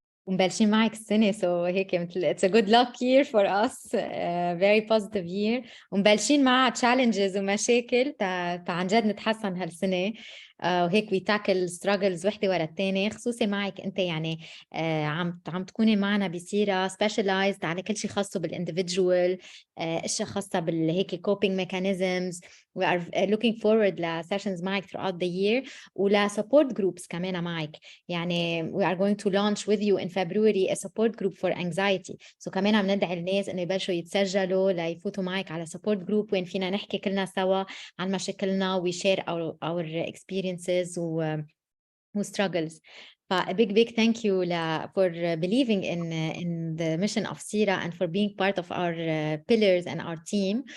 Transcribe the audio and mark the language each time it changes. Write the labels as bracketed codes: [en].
[ar] ومبلشين معك السنة [en] so [ar] هيك مثل [en] it's a good luck year for us, very positive year. [ar] ومبلشين مع challenges ومشاكل عن جد نتحسن هالسنة. وهيك [en] we tackle struggles [ar] وحدة ورا الثانية، خصوصي معك أنت يعني عم تكوني معنا بصيرة specialized على كل شيء خاصه بالindividual، أشياء خاصة بالهيك coping mechanisms. [en] We are looking forward ل sessions معك throughout the year ولا support groups [ar] كمان معك. [en] يعني we are going to launch with you in February a support group for anxiety. [ar] So كمان عم ندعي الناس إنه يبلشوا يتسجلوا ليفوتوا معك على support group وين فينا نحكي كلنا سوا عن مشاكلنا [en] we share our experiences [ar] و struggles. [en] A big thank you for believing in the mission of Sira and for being part of our pillars and our team.